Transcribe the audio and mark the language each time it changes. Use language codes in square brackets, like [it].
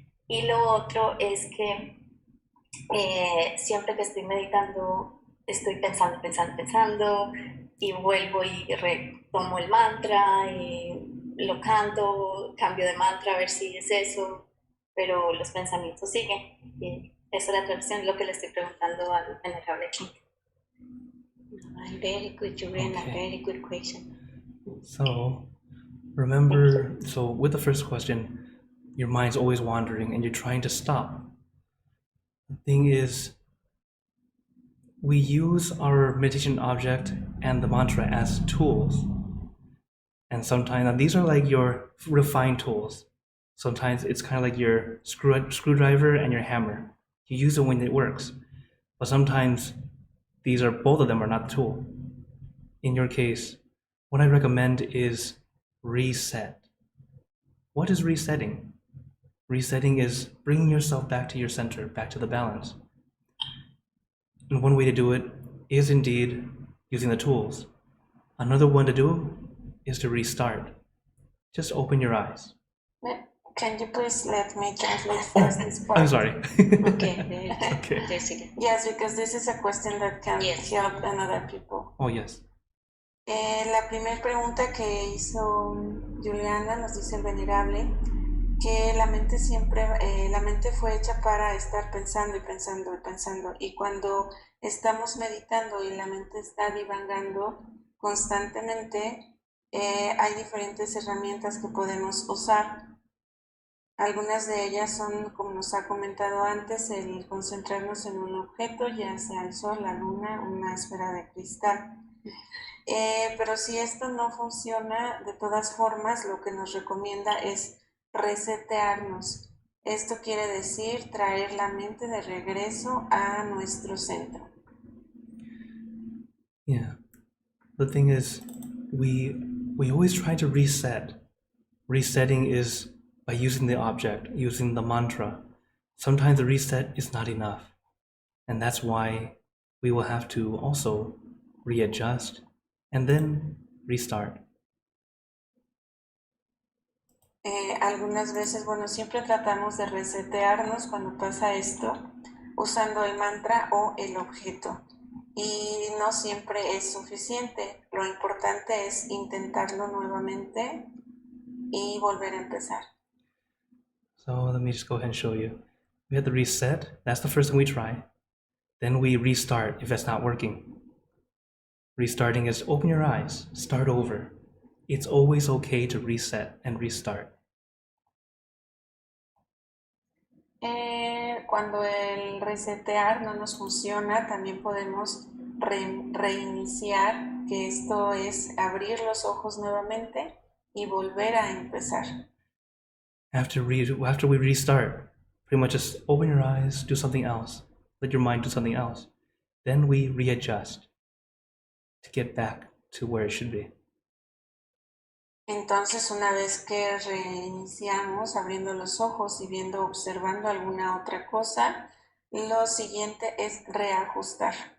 [es] Y lo otro es que siempre que estoy meditando estoy pensando y vuelvo y retomo el mantra y lo canto, cambio de mantra a ver si es eso, pero los pensamientos siguen. Y esa es la traducción, lo que le estoy preguntando al Venerable Klint. [en] Very good, Juliana. Okay. Very good question. So, remember, so with the first question, your mind's always wandering and you're trying to stop. The thing is, we use our meditation object and the mantra as tools. And sometimes, now these are like your refined tools. Sometimes it's kind of like your screwdriver and your hammer. You use it when it works. But sometimes both of them are not the tool. In your case, what I recommend is reset. What is resetting? Resetting is bringing yourself back to your center, back to the balance. And one way to do it is indeed using the tools. Another one to do is to restart. Just open your eyes. Can you please let me translate first this part? I'm sorry. Okay, Okay. Jessica. Yes, because this is a question that can Yes. help another people. Oh, yes. [es] La primera pregunta que hizo Juliana, nos dice el venerable, que la mente siempre, la mente fue hecha para estar pensando y pensando y pensando, y cuando estamos meditando y la mente está divagando constantemente, hay diferentes herramientas que podemos usar. Algunas de ellas son, como nos ha comentado antes, el concentrarnos en un objeto, ya sea el sol, la luna, una esfera de cristal. Pero si esto no funciona, de todas formas, lo que nos recomienda es resetearnos. Esto quiere decir traer la mente de regreso a nuestro centro. [en] Yeah. The thing is, we always try to reset. Resetting is by using the object, using the mantra. Sometimes the reset is not enough. And that's why we will have to also readjust and then restart. [es] Algunas veces, bueno, siempre tratamos de resetearnos cuando pasa esto usando el mantra o el objeto. Y no siempre es suficiente. Lo importante es intentarlo nuevamente y volver a empezar. [en] So let me just go ahead and show you. We have the reset. That's the first thing we try. Then we restart if that's not working. Restarting is open your eyes, start over. It's always okay to reset and restart. [es] Cuando el resetear no nos funciona, también podemos reiniciar, que esto es abrir los ojos nuevamente y volver a empezar. [en] After we restart, pretty much just open your eyes, do something else. Let your mind do something else. Then we readjust to get back to where it should be. [es] Entonces, una vez que reiniciamos abriendo los ojos y viendo, observando alguna otra cosa, lo siguiente es reajustar.